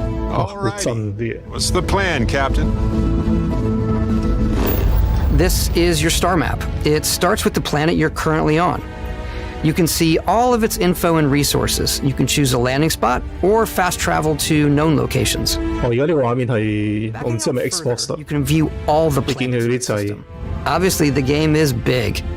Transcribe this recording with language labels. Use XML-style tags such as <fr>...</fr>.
<en>What's the plan, Captain? This is your star map. It starts with the planet you're currently on. You can see all of its info and resources. You can choose a landing spot or fast travel to known locations.</en> <yue>而家呢個畫面係我唔知係咪 Xbox 得。</yue> <en>You can view all the planets. Obviously, the game is big.</en>